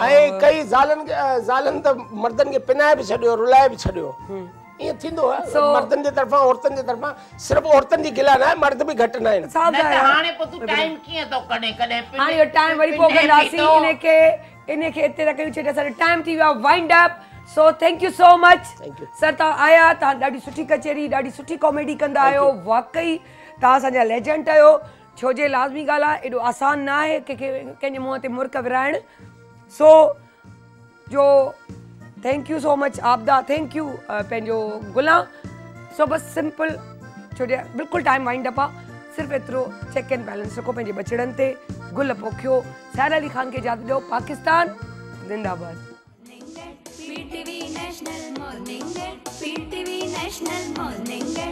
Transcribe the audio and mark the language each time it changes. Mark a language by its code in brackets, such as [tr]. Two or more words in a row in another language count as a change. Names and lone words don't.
[sd] ऐं कई ज़ालनि त मर्दनि खे पिनाए बि छॾियो, रुलाए बि छॾियो, ईअं थींदो आहे मर्दनि जे तरफ़ां औरतुनि जे तरफ़ां। सिर्फ़ु औरतुनि जी गिला न आहे, मर्द बि घटि न आहिनि। हाणे पोइ तूं टाइम कीअं थो कढे कॾहिं हाणे इहो टाइम वरी पोइ कंदासीं, इनखे हिते रखी छॾे, असांजो टाइम थी वियो आहे [en] wind up. [sd] सो [en] thank you so much sir, [sd] तव्हां आया, तव्हां ॾाढी सुठी कचेरी, ॾाढी सुठी कॉमेडी कंदा आहियो, वाकई तव्हां असांजा लेजेंड आहियो। छो जे लाज़मी ॻाल्हि आहे, एॾो आसान न आहे कंहिंजे मुंहं ते मुर्क विराइणु। सो जो [en] thank you so much [sd] आपदा, [en] thank you [sd] पंहिंजो गुलाम। सो बस सिंपल, छो जे बिल्कुलु टाइम वाइंड अप आहे, सिर्फ़ु एतिरो [en] check and balance [sd] रखो पंहिंजे बचड़नि ते, गुल पोखियो, साहिर अली ख़ान खे इजाज़त ॾियो। पाकिस्तान ज़िंदाबाद। PTV नेशनल मॉर्निंग, PTV नेशनल मॉर्निंग।